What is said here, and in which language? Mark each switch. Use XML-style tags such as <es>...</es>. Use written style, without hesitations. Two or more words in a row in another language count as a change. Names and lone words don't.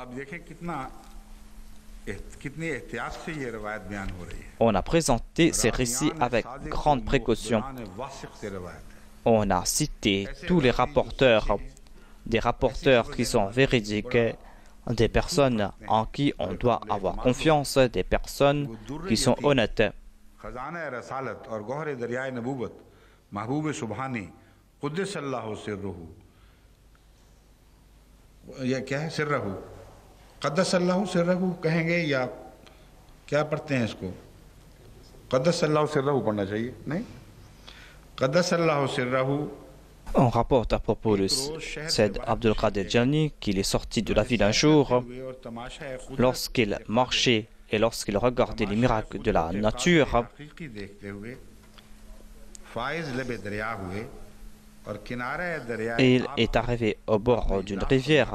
<fr>On a présenté ces récits avec grande précaution. On a cité tous les rapporteurs, des rapporteurs qui sont véridiques, des personnes en qui on doit avoir confiance, des personnes qui sont honnêtes.</fr> <ar>قدس الله سره</ar> <ur>کہیں گے یا کیا پڑھتے ہیں اس کو?</ur> <ar>قدس الله سره</ar> <ur>پڑھنا چاہیے، نہیں?</ur> <ar>قدس الله سره.</ar> <fr>On rapporte à propos de Sayyid Abdul Qadir Jilani qu'il est sorti de la ville un jour lorsqu'il marchait et lorsqu'il regardait les miracles de la nature. Et il est arrivé au bord d'une rivière.</fr>